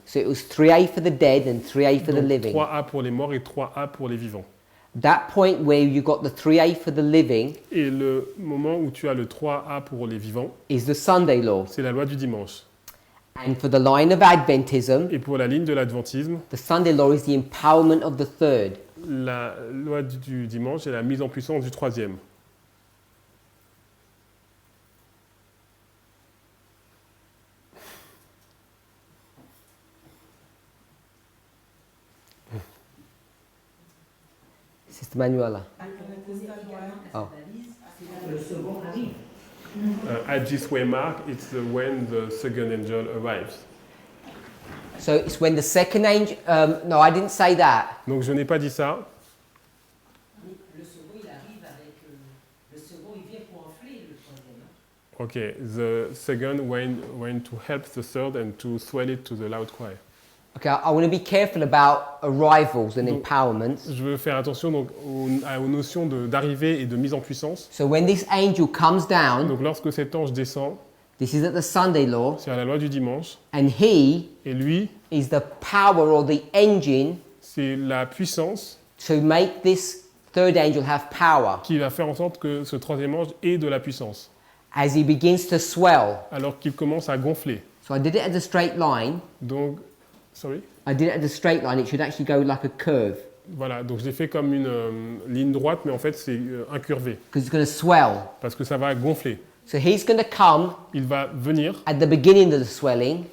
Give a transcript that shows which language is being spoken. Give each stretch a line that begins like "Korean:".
English: So it was 3A for the dead and 3A for the
French: Donc
English: living.
French: 3A pour les morts et 3A pour les vivants.
English: That point where you got the 3A for the living
French: Et le moment où tu as le 3A pour les vivants,
English: is the Sunday law.
French: c'est la loi du dimanche.
English: And for the line of Adventism,
French: Et pour la ligne de l'adventisme,
English: the Sunday law is the empowerment of the third.
French: la loi du dimanche est la mise en puissance du troisième.
English: Sister Manuela. Oh.
French: Le second arrive.
English: At this way mark, it's when the second angel arrives. So it's when the second angel. No, I didn't say that.
French: Donc je n'ai pas dit ça. Le second, il arrive avec. Le second, il vient pour enfler le troisième.
English: Okay, the second went to help the third and to swell it to the loud cry. Okay, I want to be careful about arrivals and
French: Donc,
English: empowerments.
French: Je veux faire attention donc aux notions d'arrivée et de mise en puissance.
English: So when this angel comes down,
French: Donc lorsque cet ange descend,
English: this is at the Sunday law,
French: c'est à la loi du dimanche,
English: and he
French: et lui,
English: is the power or the engine
French: c'est la puissance
English: to make this third angel have power
French: qui va faire en sorte que ce troisième ange ait de la puissance,
English: as he begins to swell.
French: alors qu'il commence à gonfler.
English: So I did it as a straight line.
French: Donc,
English: sorry. I did it as a straight line. It should actually go like a curve
French: Voilà, donc je l'ai fait comme une ligne droite, mais en fait c'est incurvé,
English: because it's going to swell.
French: parce que ça va gonfler.
English: So he's going to come
French: Il va venir
English: at the beginning of the swelling,